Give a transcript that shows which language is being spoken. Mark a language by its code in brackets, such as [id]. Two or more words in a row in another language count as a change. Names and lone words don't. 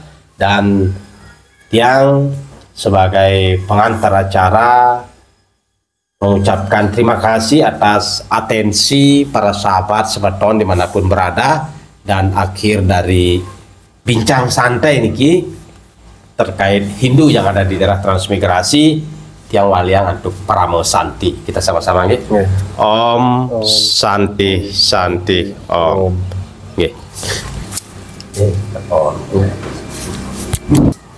[id] Dan yang sebagai pengantar acara mengucapkan terima kasih atas atensi para sahabat semeton dimanapun berada. Dan akhir dari bincang santai niki terkait Hindu yang ada di daerah transmigrasi, Tiang Waliang untuk Paramo Santi. Kita sama-sama nggih. [sa] Om Santi Santi Om. [ban] Nggih. Om.